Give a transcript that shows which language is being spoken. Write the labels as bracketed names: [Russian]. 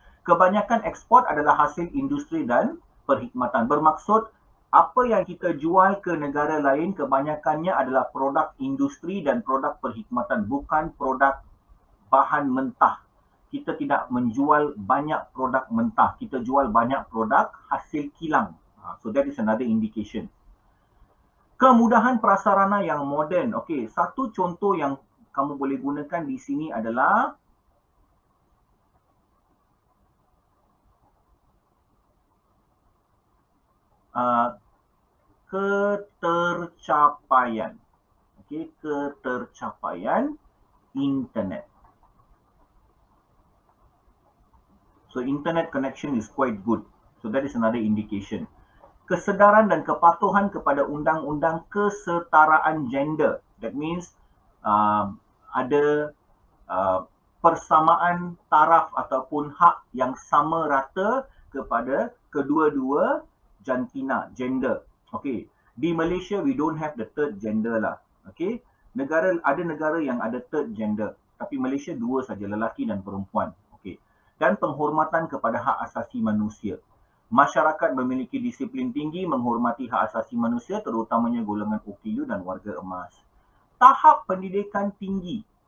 [Malay] Kebanyakan ekspor adalah hasil industri dan perkhidmatan. Bermaksud apa yang kita jual ke negara lain kebanyakannya adalah produk industri dan produk perkhidmatan, bukan produk bahan mentah. Kita tidak menjual banyak produk mentah. Kita jual banyak produk hasil kilang. [English] So that is another indication. [Malay] Kemudahan prasarana yang moden. Okey, satu contoh yang kamu boleh gunakan di sini adalah ketercapaian. Okey, ketercapaian internet. [English] So internet connection is quite good. So that is another indication. [Malay] Kesedaran dan kepatuhan kepada undang-undang kesetaraan gender. [English] That means [Malay] ada persamaan taraf ataupun hak yang sama rata kepada kedua-dua jantina, gender. Okay. Di Malaysia, [English] we don't have the third gender lah. [Malay] Okay. Ada negara yang ada [English] third gender. [Malay] Tapi Malaysia dua saja, lelaki dan perempuan. Okay. Dan penghormatan kepada hak asasi manusia. Masyarakat memiliki disiplin tinggi menghormati hak asasi manusia, terutamanya golongan OKU dan warga emas. Tahap pendidikan tinggi.